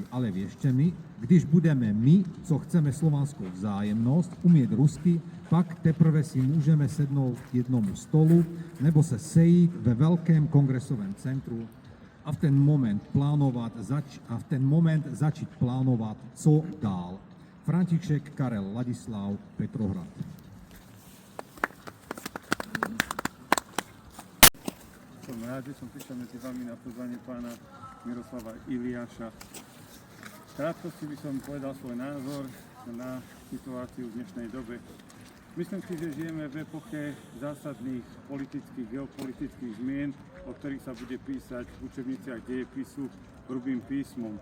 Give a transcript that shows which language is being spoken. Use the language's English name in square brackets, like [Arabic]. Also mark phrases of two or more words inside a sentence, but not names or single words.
[Czech] Ale věřte mi, když budeme my, co chceme slovanskou vzájemnost, umět rusky, pak teprve si můžeme sednout k jednomu stolu nebo se sejít ve velkém kongresovém centru a v ten moment začít plánovat, co dál. František Karel Ladislav, Petrohrad. [Slovak] Som rád, že som prišiel medzi vami na pozvanie pána Miroslava Iliáša. V krátkosti by som povedal svoj názor na situáciu v dnešnej dobe. Myslím si, že žijeme v epoche zásadných politických, geopolitických zmien, o ktorých sa bude písať v učebniciach dejepisu hrubým písmom.